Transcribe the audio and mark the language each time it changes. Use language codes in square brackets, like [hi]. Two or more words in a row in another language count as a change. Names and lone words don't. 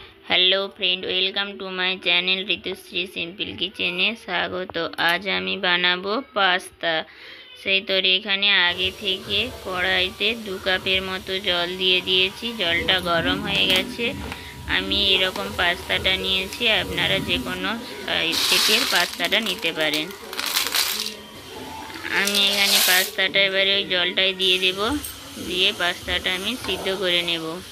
[en] hello friend, welcome to my channel ऋतुश्री सिम्पल किचेने स्वागत। [bn] আজ আমি বানাবো পাস্তা। সেই তোর এখানে আগে থেকে কড়াইতে 2 কাপের মতো জল দিয়ে দিয়েছি। জলটা গরম হয়ে গেছে। আমি এরকম পাস্তাটা নিয়েছি, আপনারা যে কোনো শেপের পাস্তাটা নিতে পারেন। আমি এখানে পাস্তাটা এবারে ওই জলটাই দিয়ে দেব, দিয়ে পাস্তাটা আমি সিদ্ধ করে নেব।